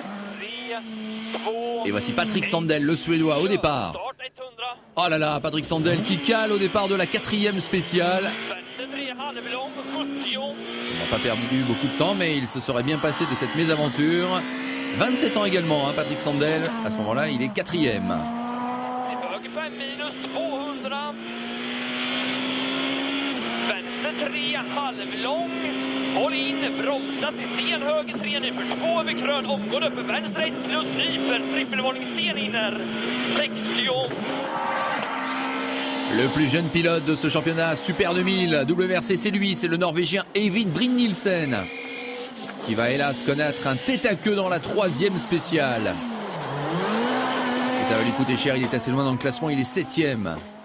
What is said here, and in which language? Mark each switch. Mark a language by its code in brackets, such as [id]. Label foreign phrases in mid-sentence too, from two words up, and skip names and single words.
[fr] Et voici Patrick Sandel, le Suédois, au départ. Oh là là, Patrick Sandel qui cale au départ de la 4e spéciale. Il n'a pas perdu beaucoup de temps, mais il se serait bien passé de cette mésaventure. 27 ans également, Patrick Sandel. À ce moment-là, il est 4e. [sv] Håll in, bromsat i sen höger 3 nyper 2 över krön, omgående uppe vänster 1 plus nyper, trippelvarning sten inner 60. [fr] Le plus jeune pilote de ce championnat Super 2000 WRC, c'est lui, c'est le Norvégien Evint Brynildsen qui va hélas connaître un tête-à-queue dans la 3e spéciale. Et ça va lui coûter cher, il est assez loin dans le classement, il est 7e.